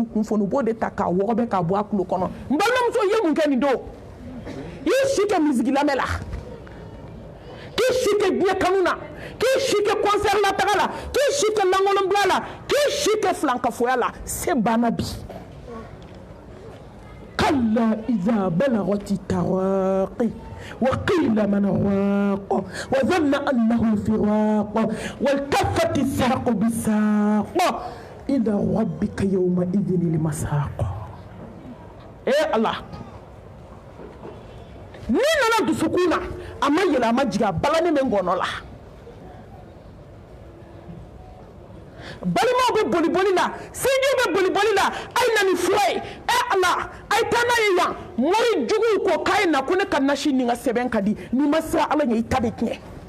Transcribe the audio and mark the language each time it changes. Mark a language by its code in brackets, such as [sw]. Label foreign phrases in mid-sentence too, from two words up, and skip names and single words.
[bm] kun fɔni u b'o de ta k'a wɔgɔbɛ k'a bɔ a kulo kɔnɔ n balimamuso i ye mun kɛ nin don i ye si kɛ misigi lamɛn la k'i si kɛ diɲɛ kanu na k'i si kɛ concert la taga la k'i si kɛ langolonbila la k'i si kɛ filankafoya la se banna bi [ar] كلا إذا بلغت التراقي وقيل من راق وظن أنه الفراق والتفت الساق بالساق إلى ربك يومئذ المساق الله [bm] ni nana dusukun na a ma yɛlɛ a ma jigin a balani bɛ ngɔnɔ la balimaw bɛ boliboli la sinjiw bɛ boliboli la a ye na ni fura ye Ala a ye taa n'a ye yan mori juguw ko k'a ye na ko ne ka nasi ni n ka sɛbɛn ka di n'i ma siran Ala ɲɛ i ta bɛ tiɲɛ